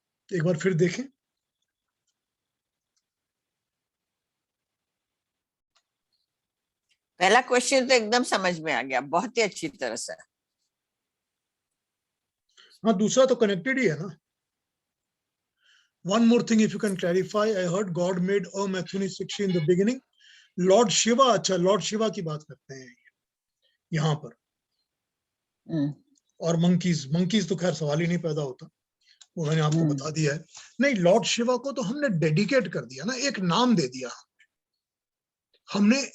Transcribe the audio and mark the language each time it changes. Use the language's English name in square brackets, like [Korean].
[Hindi] एक बार फिर देखें। पहला क्वेश्चन तो एकदम समझ में आ गया, बहुत ही अच्छी तरह से। हाँ, दूसरा तो कनेक्टेड ही है ना। [English] One more thing, if you can clarify, I heard God made Athuni Sikshi in the beginning. [Hindi] Lord Shiva, अच्छा लॉर्ड शिवा की बात करते हैं यहाँ पर। और मंकीज तो खैर सवाल ही नहीं पैदा होता, वो मैंने आपको बता दिया है। नहीं, लॉर्ड शिवा को तो हमने डेडिकेट कर दिया ना, एक नाम दे दिया हमने।